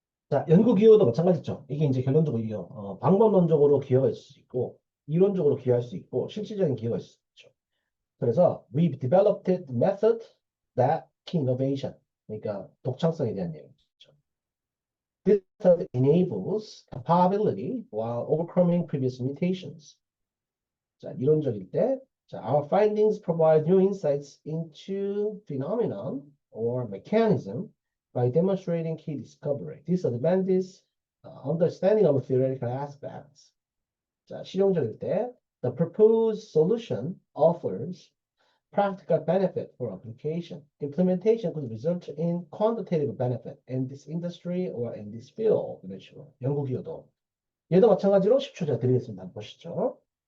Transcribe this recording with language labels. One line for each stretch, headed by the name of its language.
Korean: 자, 연구 기여도 마찬가지죠. 이게 이제 결론적으로 기여, 방법론적으로 기여가 있을 수 있고, 이론적으로 기여할 수 있고, 실질적인 기여가 있을 수 있죠. 그래서
English: we've developed the method that key innovation.
Korean: 그러니까 독창성에 대한 얘기죠.
English: This method enables capability while overcoming previous limitations.
Korean: 자, 이론적일 때, 자,
English: our findings provide new insights into phenomenon or mechanism by demonstrating key discovery, disadvantages, understanding of theoretical aspects.
Korean: 자, 실용적일 때,
English: the proposed solution offers practical benefit for application. Implementation could result in quantitative benefit in this industry or in this field.
Korean: 이런 식으로. 연구 기여도. 얘도 마찬가지로 10초 제가 드리겠습니다. 한번 보시죠.